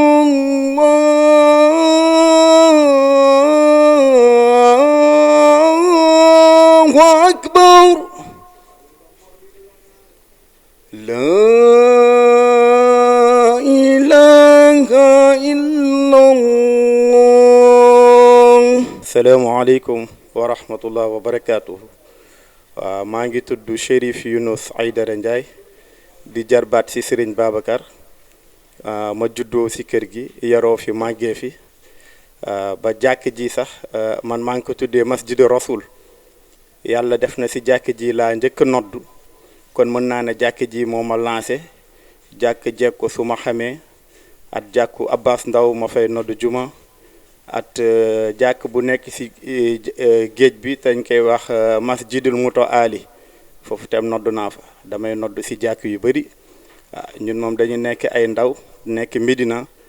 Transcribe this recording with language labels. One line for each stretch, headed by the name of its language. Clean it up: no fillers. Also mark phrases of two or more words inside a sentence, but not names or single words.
Arabic: الله أكبر لا إله إلا الله. السلام عليكم ورحمة الله وبركاته.
Wolof: maa ngi tudd Chérif Younous Aïdara Ndiaye di jarbaat ci Serigne Babacar ma juddoo ci kër gi yaroo fi màggee fi ba jàkk ji sax man maa ngi ko tuddee Masjidu Rasul yàlla def na ci jàkk ji laa njëkk noddu kon mën naa ne jàkk ji moo ma lancé jàkk jeeg ko su ma xamee at jàkku Abbas Ndaw ma fay noddu juma at jàkk bu nekk ci géej bi dañ koy wax Masjidul Muto Ali foofu tam noddu naa fa damay noddu ci jàkk yu bari ñun moom dañu nekk ay ndaw nekk Médina